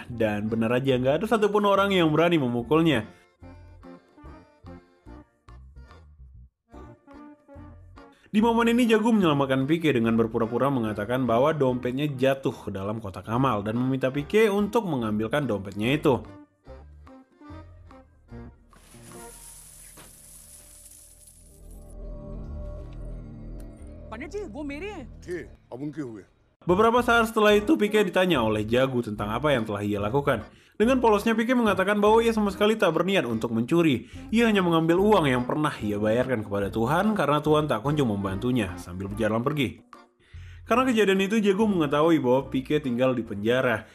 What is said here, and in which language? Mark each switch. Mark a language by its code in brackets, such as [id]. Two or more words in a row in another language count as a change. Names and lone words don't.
[id] Dan benar aja nggak ada satupun orang yang berani memukulnya. Di momen ini Jagu menyelamatkan Pike dengan berpura-pura mengatakan bahwa dompetnya jatuh ke dalam kotak amal dan meminta Pike untuk mengambilkan dompetnya itu. [hi] पंडित जी वो मेरे हैं थे अब उनके हुए। [id] Beberapa saat setelah itu, Pike ditanya oleh Jagu tentang apa yang telah ia lakukan. Dengan polosnya, Pike mengatakan bahwa ia sama sekali tak berniat untuk mencuri. Ia hanya mengambil uang yang pernah ia bayarkan kepada Tuhan karena Tuhan tak kunjung membantunya sambil berjalan pergi. Karena kejadian itu, Jago mengetahui bahwa Pique tinggal di penjara.